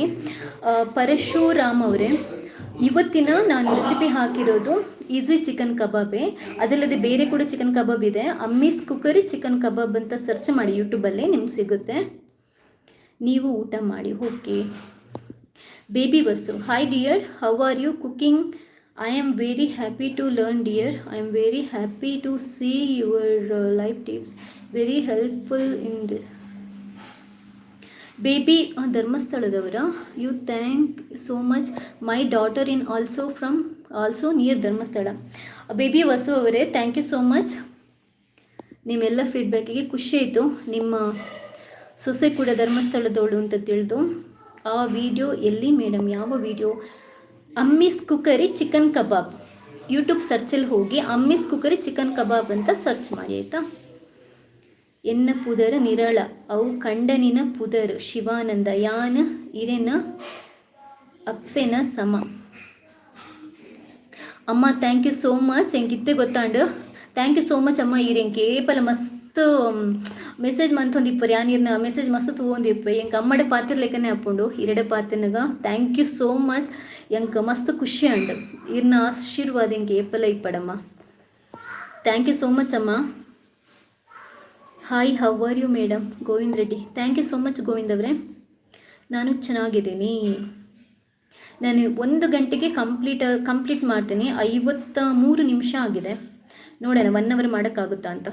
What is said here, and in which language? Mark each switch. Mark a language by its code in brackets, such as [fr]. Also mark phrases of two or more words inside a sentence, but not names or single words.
[kn] ಪರಶುರಾಮ್ ಅವರೇ, ಇವತ್ತಿನ ನಾನು ರೆಸಿಪಿ ಹಾಕಿರೋದು ಈಸಿ ಚಿಕನ್ ಕಬಾಬೇ. ಅದಲ್ಲದೆ ಬೇರೆ ಕೂಡ ಚಿಕನ್ ಕಬಾಬ್ ಇದೆ. ಅಮ್ಮೀಸ್ ಕುಕ್ಕರಿ ಚಿಕನ್ ಕಬಾಬ್ ಅಂತ ಸರ್ಚ್ ಮಾಡಿ ಯೂಟ್ಯೂಬಲ್ಲಿ, ನಿಮ್ಗೆ ಸಿಗುತ್ತೆ. ನೀವು ಊಟ ಮಾಡಿ. ಓಕೆ. ಬೇಬಿ ವಸು, [en] Hi dear, how are you cooking? I am very happy to learn, dear. I am very happy to see your life tips. Very helpful in this. Baby ಧರ್ಮಸ್ಥಳದವರ, you thank so much. My daughter in also near ಧರ್ಮಸ್ಥಳ. [kn] ಬೇಬಿ ವಸು ಅವರೇ, [en] Thank you so much. [kn] ನಿಮ್ಮೆಲ್ಲ ಫೀಡ್ಬ್ಯಾಕಿಗೆ ಖುಷಿ ಆಯಿತು. ನಿಮ್ಮ ಸೊಸೆ ಕೂಡ ಧರ್ಮಸ್ಥಳದವಳು ಅಂತ ತಿಳಿದು. ಆ ವಿಡಿಯೋ ಎಲ್ಲಿ ಮೇಡಮ್? ಯಾವ ವಿಡಿಯೋ? ಅಮ್ಮೀಸ್ ಕುಕ್ಕರಿ ಚಿಕನ್ ಕಬಾಬ್. ಯೂಟ್ಯೂಬ್ ಸರ್ಚಲ್ಲಿ ಹೋಗಿ ಅಮ್ಮೀಸ್ ಕುಕ್ಕರಿ ಚಿಕನ್ ಕಬಾಬ್ ಅಂತ ಸರ್ಚ್ ಮಾಡಿ ಆಯಿತಾ. [tcy] ಎನ್ನ ಪುದರ ನಿರಳ ಅವು ಕಂಡನಿನ ಪುದರ್ ಶಿವಾನಂದ ಯಾನ ಇರೆನ ಅಪ್ಪೆನ ಸಮ. [en] ಅಮ್ಮ thank you so much. [tcy] ಎಂಗಿತ್ತೆ ಗೊತ್ತಾಂಡು. [en] Thank you so much ಅಮ್ಮ. [tcy] ಇರೆಂಗೆ ಏಪಲ ಮಸ್ತ್ ಮೆಸೇಜ್ ಮಂತೊಂದಿಪ್ಪರು ಯಾನಿರ್ನ ಮೆಸೇಜ್ ಮಸ್ತ್ ತಗೊಂಡಿಪ್ಪ. ಎಂಗೆ ಅಮ್ಮಡೆ ಪಾತ್ರ ಲೆಕ್ಕನೆ ಹಾಕೊಂಡು ಇರಡೆ ಪಾತ್ರನಾಗ [en] thank you so much. [tcy] ಎಂಗೆ ಮಸ್ತ್ ಖುಷಿ ಅಂಡು ಇರ್ನ ಆಶೀರ್ವಾದ ಎಂಗೆ ಏಪಲ ಇಪ್ಪಡಮ್ಮ. [en] Thank you so much Amma. Hi, how are you madam? Govind Reddy, thank you so much Govind [kn] ಅವರೇ. ನಾನು ಚೆನ್ನಾಗಿದ್ದೀನಿ. ನಾನು 1 ಗಂಟೆಗೆ ಕಂಪ್ಲೀಟ್ ಮಾಡ್ತೀನಿ. 53 ನಿಮಿಷ ಆಗಿದೆ. ನೋಡೋಣ 1 ಅವರ್ ಮಾಡೋಕ್ಕಾಗುತ್ತಾ ಅಂತ.